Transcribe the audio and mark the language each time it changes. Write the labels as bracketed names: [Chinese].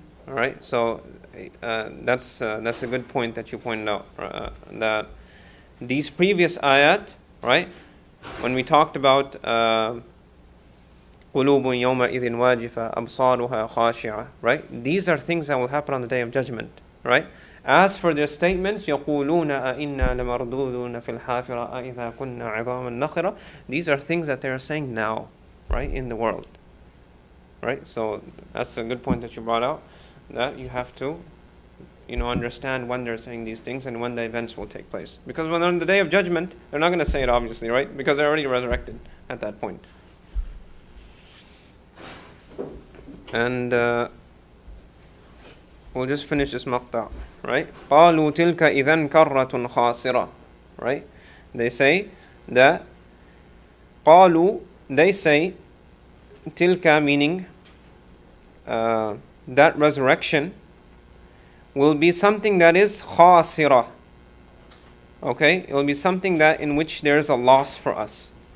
[English] All right. So that's a good point that you pointed out. That these previous ayat, right? When we talked about قُلُوبٌ يَوْمَئِذٍ وَاجِفَةٌ أَبْصَارُهَا خَاشِعَةٌ, right? These are things that will happen on the Day of Judgment, right? [Arabic] As for their statements, يَقُولُونَ أَإِنَّا لَمَرْدُودُونَ فِي الْحَافِرَةِ أَإِذَا كُنَّا عِظَامًا نَخِرَةً. [English] These are things that they are saying now, right, in the world. Right? So that's a good point that you brought out, that you have to, understand when they're saying these things and when the events will take place. Because when they're on the Day of Judgment, they're not going to say it, obviously, right? Because they're already resurrected at that point. And we'll just finish this maqta', right? [Arabic] قَالُوا تِلْكَ إِذًا كَرَّةٌ خَاسِرَةٌ, right? [English] They say that, قَالُوا, they say, tilka, meaning that resurrection will be something that is khasira. Okay, it will be something that in which there is a loss for us.